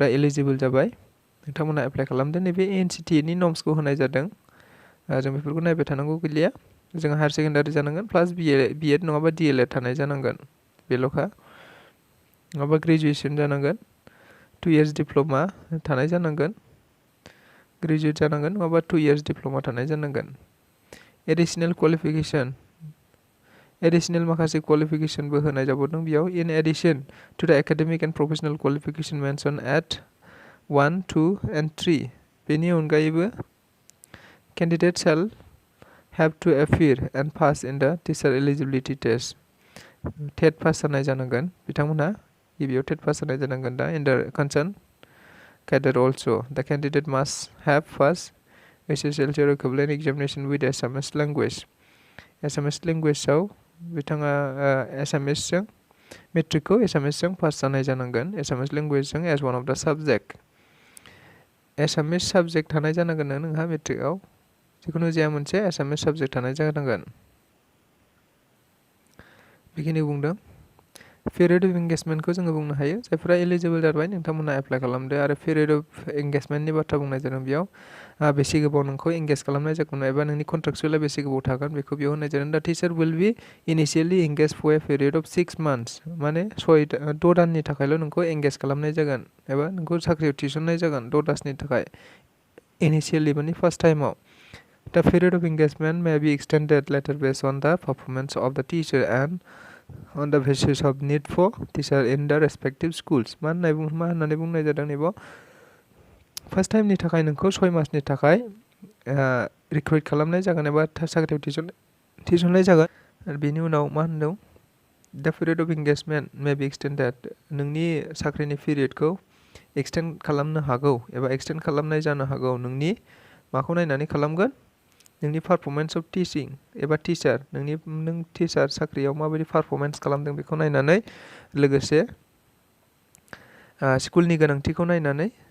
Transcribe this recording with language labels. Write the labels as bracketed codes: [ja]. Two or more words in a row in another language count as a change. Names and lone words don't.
[brx] एलिजिबल जाबाय नोंथांमोनहा एप्लाइ खालामदो नैबे NCTE नि नर्म्सखौ होनाय जादों जों बेफोरखौ नायबाय थानांगौ गैलिया जों हायर सेकेन्डारि जानांगोन प्लास B.Ed नङाबा DLED थानाय जानांगोन बेल'खा नङाबा ग्रेजुएसन जानांगोन [en] 2 years diploma [brx] थानाय जानांगोन ग्रेजुएट जानांगोन नङाबा [en] 2 years diploma [brx] थानाय जानांगोन [en] additional qualification [brx] एडिशनेल माखासे क्वालिफिकेशनबो होनाय जाबावदों बेयाव [en] in addition to the academic and professional qualification mentioned at 1, 2 and 3 [brx] बेनि अनगायैबो [en] candidate shall have to appear and pass in the teacher eligibility test TET pass [brx] जानाय जानांगोन बिथांमोनहा गिबियाव टेट पास जानाय जानांगोन दा [en] in the concerned cadre also the candidate must have pass SSLC or equivalent examination with Assamese language [brx] Assamese languageआव बिथाङा एसामिसजों मेट्रिकखौ एसामिसजों पास जानाय जानांगोन एसामिस लेंगुवेजजों [en] as one of the subject [brx] एसामिस साबजेक्ट थानाय जानांगोन नोंहा मेट्रिकआव जिखुनु जाया मोनसे एसामिस साबजेक्ट थानाय जानांगोन बेखिनि बुंदों पिरियड अफ एंगेजमेन्टखौ जोङो बुंनो हायो जायफोरा एलिजिबल जाबाय नोंथांमोनहा एप्लाइ खालामदो आरो पिरियड अफ एंगेजमेन्टनि बाथ्रा बुंनाय जादों बेयाव बेसे गोबाव नोंखौ एंगेज खालामनाय जागोन एबा नोंनि कन्ट्रेक्चुएलआ बेसे गोबाव थागोन बेखौ बेयाव होनाय जादों दा टिचार [en] will be initially engage for a period of 6 months [brx] माने 6 दाननि थाखायल' नोंखौ एंगेज खालामनाय जागोन एबा नोंखौ साख्रियाव थिसननाय जागोन 6 दाननि थाखाय इनिशियली माने फार्स्ट टाइमाव [en] the period of engagement may be extended later based on the performance of the teacher and on the basis of need for teacher in the respective schools [brx] मा होननानै बुंनाय जादों नैबाव फार्स्ट टाइमनि थाखाय नोंखौ 6 मासनि थाखाय रिक्रुइट खालामनाय जागोन एबा साख्रियाव थिसननाय जागोन आरो बेनि उनाव मा होनदों [en] the period of engagement may be extended [brx] नोंनि साख्रिनि पिरियडखौ एक्सटेन्ड खालामनो हागौ एबा एक्सटेन्ड खालामनाय जानो हागौ नोंनि माखौ नायनानै खालामगोन नोंनि [en] performance of teaching [brx] एबा टिचार नों टिचार साख्रियाव माबायदि पारफरमेंस खालामदों बेखौ नायनानै लोगोसे स्कुलनि गोनांथिखौ नायनानै